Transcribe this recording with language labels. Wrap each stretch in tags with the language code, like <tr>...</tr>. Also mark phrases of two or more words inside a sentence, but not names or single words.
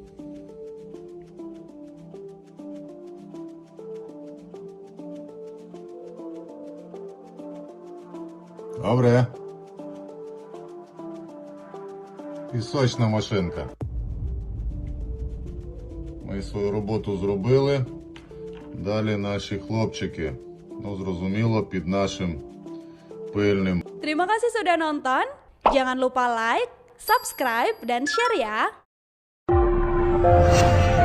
<uk>Добре. Пісочна машинка. Ми свою роботу зробили. Далі наші хлопчики. Ну, зрозуміло, під нашим пильним.</uk> <id>Terima kasih sudah nonton. Jangan lupa</id> <en>like, subscribe,</en> <id>dan share ya.</id>